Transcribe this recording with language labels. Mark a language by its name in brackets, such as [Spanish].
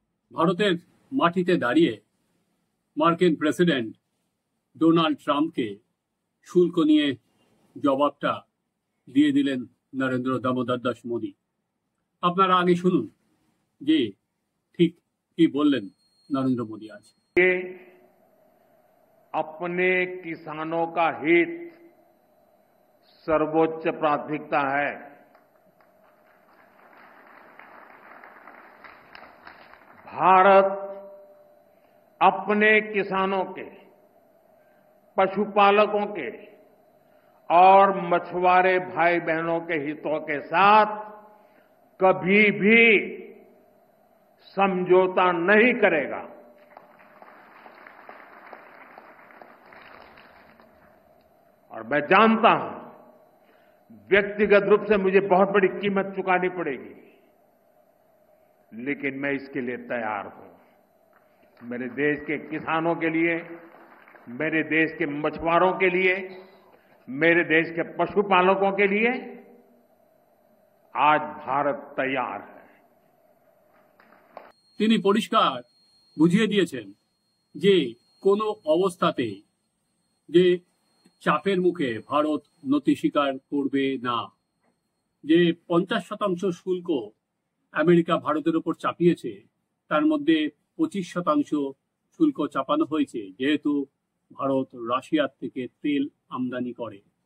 [Bangla] ভারতের মাটিতে দাঁড়িয়ে মার্কিন প্রেসিডেন্ট ডোনাল্ড ট্রাম্পকে শুল্ক নিয়ে জবাবটা দিয়ে দিলেন নরেন্দ্র দামোদর দাস মোদী। আপনারা আগে শুনুন যে ঠিক কি বললেন [Hindi] नरेंद्र मोदी आज। ये अपने किसानों का हित सर्वोच्च प्राथमिकता है। भारत अपने किसानों के, पशुपालकों के और मछुआरे भाई बहनों के हितों के साथ कभी भी समझौता नहीं करेगा। और मैं जानता हूं व्यक्तिगत रूप से मुझे बहुत बड़ी कीमत चुकानी पड़ेगी, लेकिन मैं इसके लिए तैयार हूं। मेरे देश के किसानों के लिए, मेरे देश के मछुआरों के लिए, मेरे देश के पशुपालकों के लिए आज भारत तैयार है। [Bangla] তিনি পরিষ্কার বুঝিয়ে দিয়েছেন যে কোনো অবস্থাতেই যে চাপের মুখে ভারত নতি স্বীকার করবে না। যে 50% শুল্ক আমেরিকা ভারতের উপর চাপিয়েছে, তার মধ্যে 25% শুল্ক চাপানো হয়েছে যেহেতু ভারত রাশিয়ার থেকে তেল আমদানি করে।